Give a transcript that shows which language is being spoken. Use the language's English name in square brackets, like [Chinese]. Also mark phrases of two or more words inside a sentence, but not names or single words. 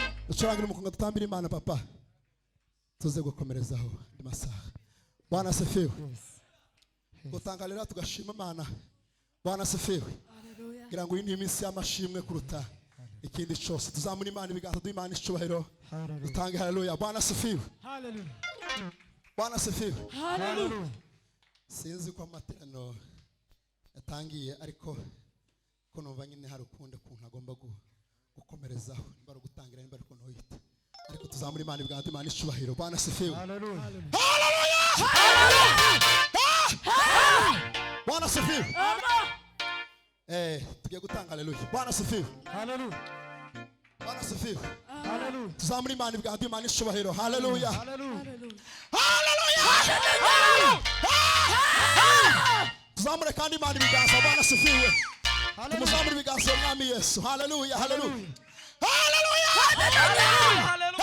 [Rundi] ducurangira umukunga dutambira Imana papa tuze gukomerezaho ndi masaha. [Swahili] Bwana asifiwe. [Rundi] Gutangalira tugashima Imana. [Swahili] Bwana asifiwe. Hallelujah. [Rundi] Ngira ngo iyi ni iminsi y'amashimwe kuruta ikindi cyose. Tuzamura Imana ibiganza du'Imana icubahiro. Dutange haleluya. [Swahili] Bwana asifiwe. Hallelujah. Bwana asifiwe. Hallelujah. [Rundi] Sinzi ko amaterano yatangiye ariko ko numva nyine hari ukundi kuntu agomba gukomerezaho niba gutangira niba ariko noyita ariko tuzamura Imana ibiganza du'Imana icubahiro. [Swahili] Bwana asifiwe. Hallelujah. Bwana asifiwe. [Rundi] Tugiye gutanga haleluya. [Swahili] Bwana asifiwe. Hallelujah. Bwana asifiwe. Hallelujah. [Rundi] Tuzamura Imana ibiganza du'Imana icubahiro. Haleluya. Hallelujah. Tuzamure kandi Imana ibiganza. [Swahili] Bwana asifiwe. [Rundi] Tuzamure ibiganza mwami Yesu. Haleluya. Haleluya. Hallelujah.